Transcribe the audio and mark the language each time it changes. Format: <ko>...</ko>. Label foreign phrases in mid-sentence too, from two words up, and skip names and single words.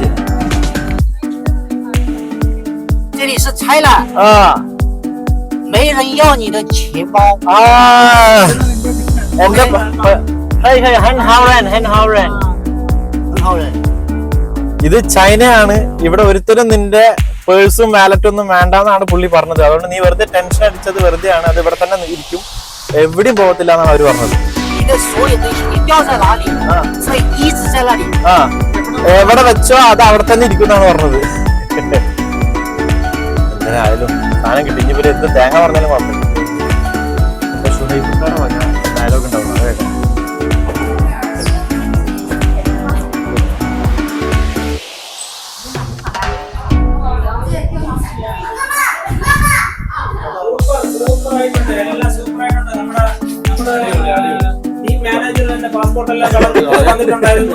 <zh>这里是拆了，没人要你的钱包。</zh> <ml>ഇത് ചൈനയാണ്. ഇവിടെ ഒരുത്തരും നിന്റെ പേഴ്സും വാലറ്റും ഒന്നും വേണ്ടെന്നാണ് പുള്ളി പറഞ്ഞത്. അതുകൊണ്ട് നീ വെറുതെ ടെൻഷൻ അടിച്ചത് വെറുതെയാണ്. അത് ഇവിടെ തന്നെ ഇരിക്കും. എവിടെയും പോകത്തില്ല എന്നാണ് അവര് പറഞ്ഞത്.</ml> <zh>你的所有东西你掉在哪里，所以一直在那里。</zh> <ml>ആ എവിടെ വെച്ചോ അത് അവിടെ തന്നെ ഇരിക്കുന്നാണ് പറഞ്ഞത്. എന്തായാലും സാധനം കിട്ടി. ഇനി ഇവര് എന്ത് തേങ്ങ പറഞ്ഞാലും കുഴപ്പമില്ല. ഡയലോഗ് ഉണ്ടാവും അത് കേട്ടോ.</ml> <en>team manager</en> <ml>തന്നെ പാസ്പോർട്ട് എല്ലാം വന്നിട്ടുണ്ടായിരുന്നു.</ml>